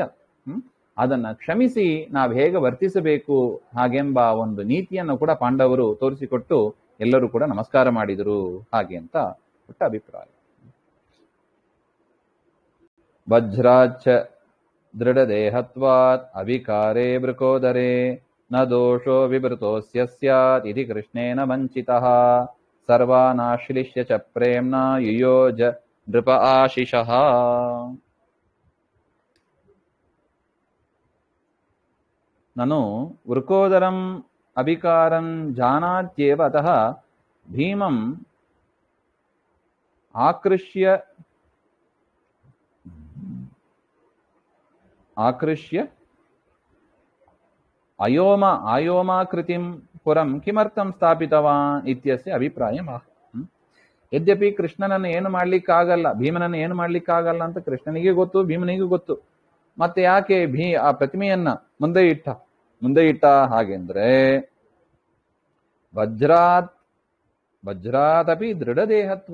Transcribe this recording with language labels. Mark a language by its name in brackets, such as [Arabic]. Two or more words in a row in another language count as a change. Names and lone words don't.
[Kannada] ಅದನ್ನ ಕ್ಷಮಿಸಿ ನಾವು ಹೇಗೆ ವರ್ತಿಸಬೇಕು ಹಾಗೆಂಬ ಒಂದು ನೀತಿಯನ್ನು ಕೂಡ ಪಾಂಡವರು ತೋರಿಸಿಕೊಟ್ಟು ಎಲ್ಲರೂ ಕೂಡ ನಮಸ್ಕಾರ ಮಾಡಿದರು, ಹಾಗೆ ಅಂತ ಪುಟ್ಟ ಅಭಿಪ್ರಾಯ. [Sanskrit] ವಜ್ರಾಚ ದೃಢದೇಹತ್ವಾತ್ ಅವಿಕಾರೇ ವೃಕೋದರೇ ನ ದೋಷೋ ವಿವೃತೋಸ್ಯ ಸ್ಯಾತ್ ಇತಿ ಕೃಷ್ಣೇನ ವಂಚಿತಃ ಸರ್ವಾನಾಶ್ಲಿಷ್ಯ ಚ ಪ್ರೇಮ್ನಾ ಯುಯೋಜ ನೃಪ ಆಶಿಷಃ. ನನು ವೃಕೋದರಂ ಅವಿಕಾರಂ ಜಾನಾತ್ಯೇವ ಅತಃ ಭೀಮಂ ಆಕೃಷ್ಯ ಆಯೋಮಾಕೃತಿಂ ಪುರಂ ಕಿಮರ್ಥಂ ಸ್ಥಾಪಿತವಾನ್ ಇತ್ಯಸ್ಯ ಅಭಿಪ್ರಾಯ. [Kannada] ಯದ್ಯಪಿ ಕೃಷ್ಣನನ್ನು ಏನು ಮಾಡ್ಲಿಕ್ಕಾಗಲ್ಲ, ಭೀಮನನ್ನು ಏನು ಮಾಡ್ಲಿಕ್ಕಾಗಲ್ಲ ಅಂತ ಕೃಷ್ಣನಿಗೆ ಗೊತ್ತು, ಭೀಮನಿಗೂ ಗೊತ್ತು. ಮತ್ತೆ ಯಾಕೆ ಆ ಪ್ರತಿಮೆಯನ್ನ ಮುಂದೆ ಇಟ್ಟ ಹಾಗೆಂದ್ರೆ [Sanskrit] ವಜ್ರಾತ್ ಅಪಿ ದೃಢದೇಹತ್ವಾತ್.